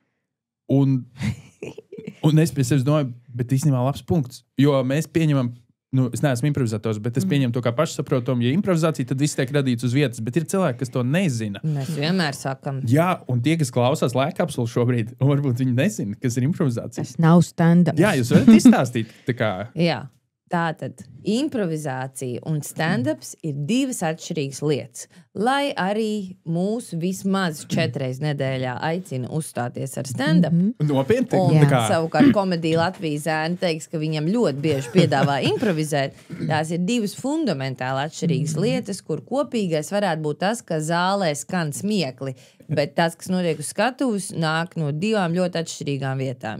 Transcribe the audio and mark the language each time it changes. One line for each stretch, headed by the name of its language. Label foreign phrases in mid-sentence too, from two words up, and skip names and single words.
Latvian: Un es pie sevis domāju, bet īstenībā labs punkts, jo mēs pieņemam, es neesmu improvizators, bet es pieņemu to kā pašsaprotamu, ja improvizācija, tad viss tiek radīts uz vietas, bet ir cilvēki, kas to nezina. Mēs vienmēr sakam. Jā, un tie, kas klausās laikkapsulu šobrīd, un varbūt viņi nezina, kas ir improvizācija. Tas nav stand-up. Jā, jūs varat izstāstīt, tā kā. Jā. Tātad improvizācija un stand-ups ir 2 atšķirīgas lietas. Lai arī mūs vismaz 4 reizes nedēļā aicina uzstāties ar stand-up. Nopietni. Un savukārt komēdija Latvijas zēni teiks, ka viņam ļoti bieži piedāvā improvizēt. Tās ir 2 fundamentāli atšķirīgas lietas, kur kopīgais varētu būt tas, ka zālē skan smiekli. Bet tas, kas notiek uz skatuves, nāk no 2 ļoti atšķirīgām vietām.